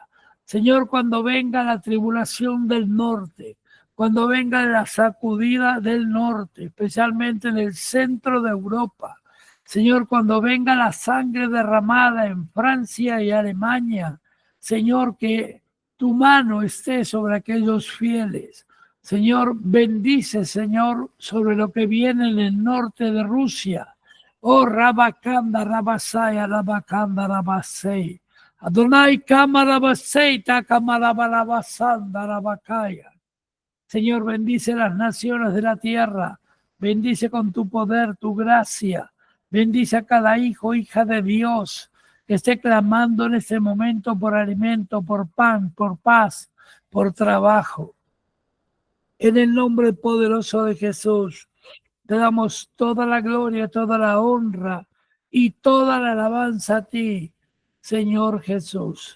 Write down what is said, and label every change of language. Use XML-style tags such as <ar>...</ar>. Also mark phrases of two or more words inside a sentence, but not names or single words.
<es>Señor, cuando venga la tribulación del norte, cuando venga la sacudida del norte, especialmente en el centro de Europa. Señor, cuando venga la sangre derramada en Francia y Alemania. Señor, que tu mano esté sobre aquellos fieles. Señor, bendice, Señor, sobre lo que viene en el norte de Rusia. Oh, Rabakanda, Rabasaya, Rabakanda, Rabasei. Adonai, Kamarabasei, Takamaраbarabasanda, Rabakaya. Señor, bendice las naciones de la tierra. Bendice con tu poder, tu gracia. Bendice a cada hijo, hija de Dios, que esté clamando en este momento por alimento, por pan, por paz, por trabajo. En el nombre poderoso de Jesús, te damos toda la gloria, toda la honra y toda la alabanza a ti, Señor Jesús.</es>